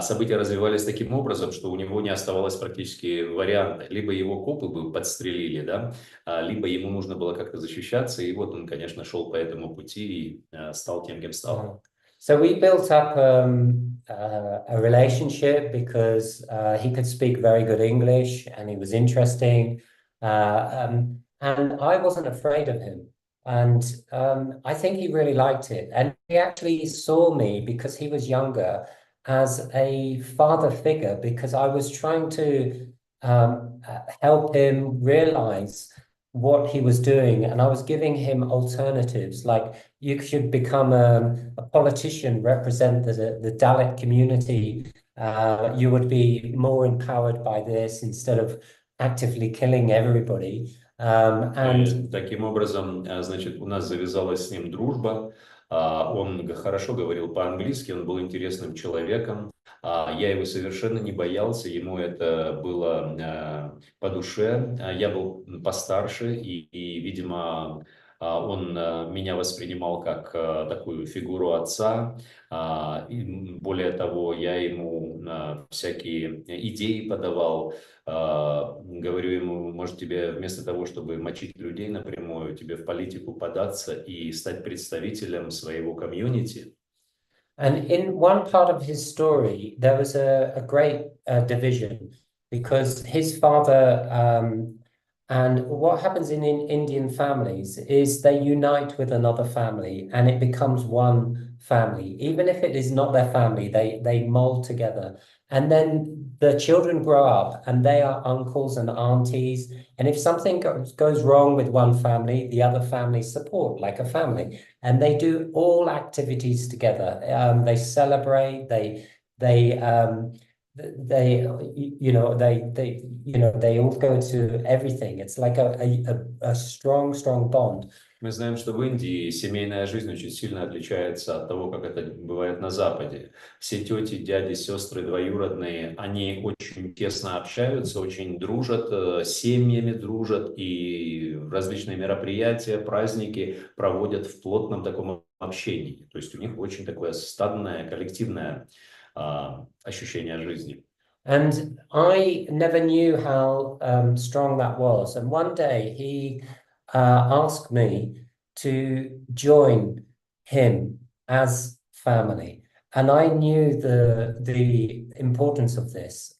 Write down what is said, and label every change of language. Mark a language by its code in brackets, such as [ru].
[ru] События развивались таким образом, что у него не оставалось практически варианта. Либо его копы бы подстрелили, да? Либо ему нужно было как-то защищаться, и вот он, конечно, шел по этому пути и стал тем, кем стал. [en] So we built up a relationship because he could speak very good English and he was interesting. And I wasn't afraid of him. And I think he really liked it. And he actually saw me, because he was younger, as a father figure, because I was trying to help him realize what he was doing. And I was giving him alternatives, like you should become a politician, represent the Dalit community. You would be more empowered by this instead of actively killing everybody. [ru] Таким образом, значит, у нас завязалась с ним дружба. Он хорошо говорил по-английски, он был интересным человеком. Я его совершенно не боялся, ему это было по душе. Я был постарше, и видимо, Он меня воспринимал как такую фигуру отца. И более того, я ему всякие идеи подавал. Говорю ему, может, тебе вместо того, чтобы мочить людей напрямую, тебе в политику податься и стать представителем своего комьюнити. [en] And in one part of his story, there was a great division because his father, and what happens in Indian families is they unite with another family and it becomes one family. Even if it is not their family, they mold together. And then the children grow up and they are uncles and aunties. And if something goes wrong with one family, the other family support like a family. And they do all activities together. They celebrate. They all go to everything. It's like a strong bond. [ru] Мы знаем, что в Индии семейная жизнь очень сильно отличается от того, как это бывает на Западе. Все тети, дяди, сестры, двоюродные, они очень тесно общаются, очень дружат, семьями дружат и различные мероприятия, праздники проводят в плотном таком общении. То есть у них очень такое стадное, коллективное ощущение жизни. [en] And I never knew how strong that was. And one day he asked me to join him as family. And I knew the importance of this.